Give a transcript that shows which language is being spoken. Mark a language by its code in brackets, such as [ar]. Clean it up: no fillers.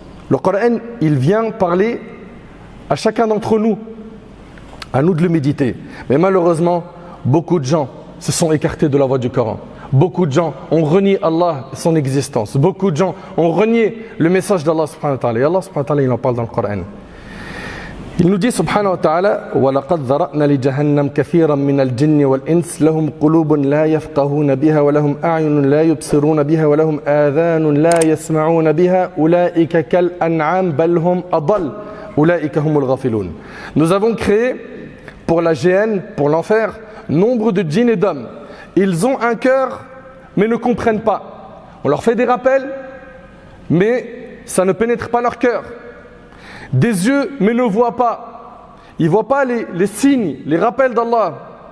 [fr] Le Coran, il vient parler à chacun d'entre nous. À nous de le méditer. Mais malheureusement, beaucoup de gens se sont écartés de la voie du Coran. Beaucoup de gens ont renié Allah et son existence. Beaucoup de gens ont renié le message d'Allah subhanahu wa ta'ala. Et Allah subhanahu wa ta'ala, il en parle dans le Coran. Il nous dit [ar] subhanahu wa ta'ala وَلَقَدْ ذَرَأْنَا لِجَهَنَّمَ كَثِيرًا مِنَ الْجِنِّ وَالْإِنسِ لَهُمْ قُلُوبٌ لَا يَفْقَهُونَ بِهَا وَلَهُمْ أَعْيُنٌ لَا يُبْصِرُونَ بِهَا وَلَهُمْ آذَانٌ لَا يَسْمَعُونَ بِهَا أُولَئِكَ كَالْأَنْعَامِ بَلْ هُمْ أَضَلُّ أُولَئِكَ هُمُ الْغَافِلُونَ. [fr] Nous avons créé pour la géhenne, pour l'enfer, nombre de djinns et d'hommes. Ils ont un cœur mais ne comprennent pas. On leur fait des rappels mais ça ne pénètre pas leur cœur. Des yeux mais ne voient pas. Ils ne voient pas les signes, les rappels d'Allah.